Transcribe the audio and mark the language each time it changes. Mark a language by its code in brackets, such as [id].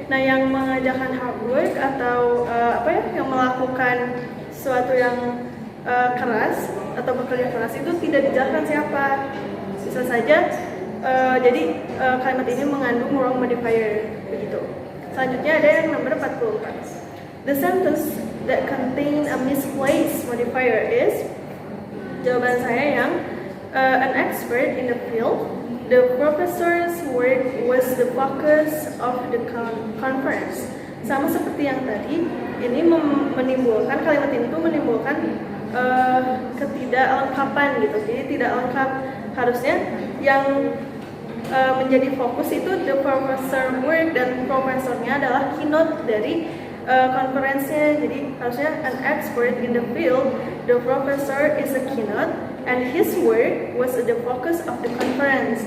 [id] Nah, yang mengajarkan hard work atau yang melakukan sesuatu yang keras atau bekerja keras itu tidak dijelaskan siapa. Bisa saja jadi kalimat ini mengandung wrong modifier begitu. Selanjutnya ada yang nomor 44. [en] The sentence that contain a misplaced modifier is, [id] jawaban saya yang [en] an expert in the field, the professor's work was the focus of the conference. [id] Sama seperti yang tadi, ini menimbulkan, kalimat ini tuh menimbulkan ketidaklengkapan gitu. Jadi tidak lengkap. Harusnya yang menjadi fokus itu [en] the professor work, [id] dan profesornya adalah keynote dari konferensinya. Jadi harusnya [en] an expert in the field, the professor is a keynote and his work was the focus of the conference.